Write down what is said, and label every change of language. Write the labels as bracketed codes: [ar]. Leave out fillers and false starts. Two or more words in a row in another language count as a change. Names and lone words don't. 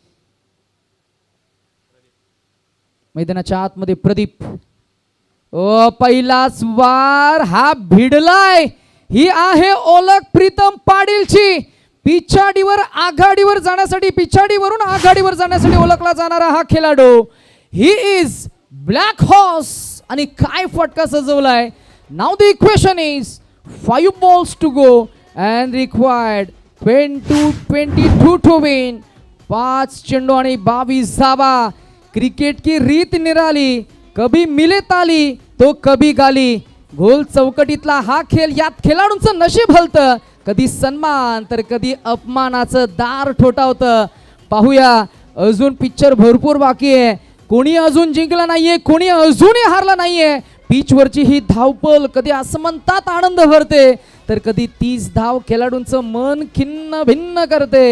[mr] मैदानाच्या आतमध्ये प्रदीप, पहिलाच वार हा भिडलाय. ही आहे ओळख प्रीतम पाटीलची. पिछाडीवर आघाडीवर जाण्यासाठी, पिछाडीवरून आघाडीवर जाण्यासाठी ओळखला जाणारा हा खेळाडू. [en] He is black horse. [mr] आणि काय फटका सजवलाय. [en] Now the equation is 5 balls to go and required 22 to win. [mr] 5 चेंडू आणि 22 धावा. [hi] क्रिकेट की रीत निराली, कभी मिले ताली तो कभी गाली. [mr] गोल चौकटीतला हा खेळ, यात खेळाडूंचं नशीब हलतं, कधी सन्मान तर कधी अपमानाचं दार ठोठावतं. पाहूया, अजून पिक्चर भरपूर बाकी आहे. कोणी अजून जिंकलं नाहीये, कोणी अजूनही हारलं नाहीये. पिचवरची ही धावपळ कधी आसमंतात आनंद भरते, तर कधी 30 धाव खेळाडूंचं मन खिन्न भिन्न करते.